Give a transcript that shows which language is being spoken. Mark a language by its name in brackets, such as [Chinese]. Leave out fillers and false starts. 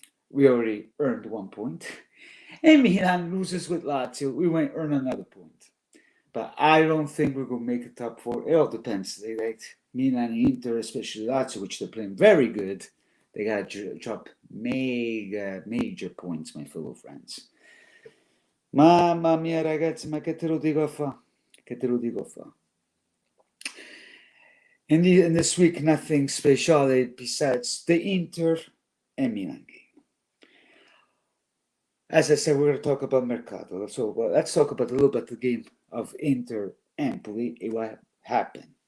[English] We already earned 1 point. And Milan loses with Lazio. We might earn another point. But I don't think we're going to make a top 4. It all depends. They like Milan and Inter, especially Lazio, which they're playing very good. They got to drop major points, my fellow friends. [Italian] Mamma mia, ragazzi, ma che te lo dico a fa? Che te lo dico a fa? [English] In this week, nothing special besides the Inter and Milan game. As I said, we're going to talk about Mercato. So let's talk about a little bit the game of Inter Empoli and what happened.